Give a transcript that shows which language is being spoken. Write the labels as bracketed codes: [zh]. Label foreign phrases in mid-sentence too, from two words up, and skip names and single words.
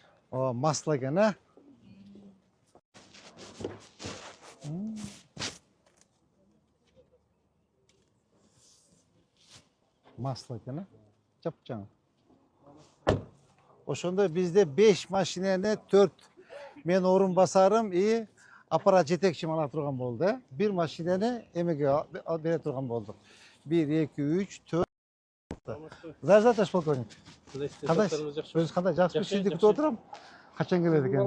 [ky] О, масло екен, а? Масло екен, а? Жап-жаңа. Ошондо бизде 5 машинени 4 мен орун басарым и аппарат жетекчим ала турган болду, э? Бир машинени эмеге бере турган болдук. 1, 2, 3, 4. [ru] Здравствуйте, товарищ полковник. [ky] Кандайсыз? Өзүңүз кандай? Жакшымы? Сизди күтүп отурам. Качан келет экен?